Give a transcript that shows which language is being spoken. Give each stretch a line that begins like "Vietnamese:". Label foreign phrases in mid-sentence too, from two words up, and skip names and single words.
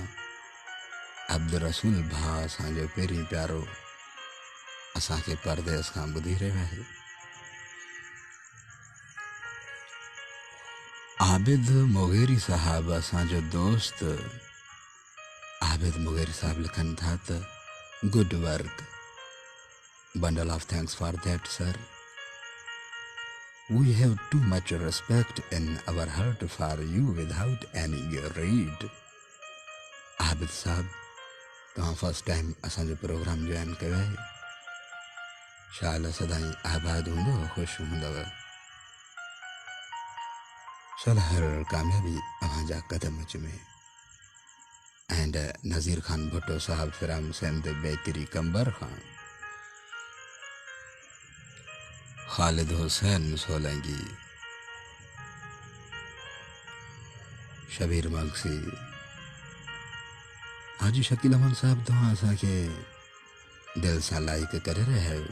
Sindhi: अब्दुल रसूल भा असांजो पहिरीं प्यारो असांखे परदेस खां ॿुधी रहियो आहे। आबिद मुगेरी साहब असांजो दोस्त आबिद मुगेरी साहब लिखनि था त
English: good work, bundle of thanks for that, sir. We have too much respect in our heart for you without any greed.
Sindhi: आबिद साहब तव्हां
English: first time
Sindhi: असांजो प्रोग्राम ज्वाइन कयो आहे। शाल सदाईं आबाद हूंदो, ख़ुशि हूंदव। सलहर कामयाबी अव्हांजा कदम में। एंड नज़ीर खान भुट्टो साहब फ्राम सिंध बेकरी कंबर खान, खालिद हुसैन सोलंगी, शबीर मंगसी, हाजी शकील अहमद साहब तव्हां असांखे दिल सां लाइक करे रहिया आहियो।